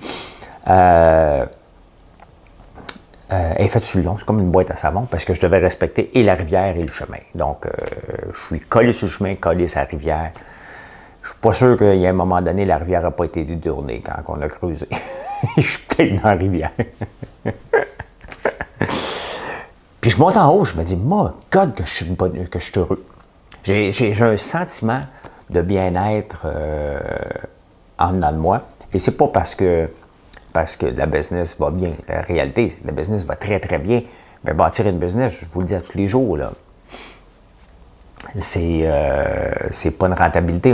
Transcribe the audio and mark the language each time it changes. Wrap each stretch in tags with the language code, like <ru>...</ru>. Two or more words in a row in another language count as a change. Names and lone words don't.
<fr>Elle est faite sur le long, c'est comme une boîte à savon, parce que je devais respecter et la rivière et le chemin. Donc, je suis collé sur le chemin, collé sur la rivière. Je suis pas sûr qu'il y a un moment donné, la rivière n'a pas été détournée quand on a creusé. Je suis peut-être dans la rivière. Puis je monte en haut, je me dis,</fr> <en>my God,</en> <fr>que je suis heureux. J'ai un sentiment de bien-être en dedans de moi. Et c'est pas parce que la business va bien. La réalité, la business va très, très bien. Mais bâtir une business, je vous le dis à tous les jours, là, c'est pas une rentabilité.</fr>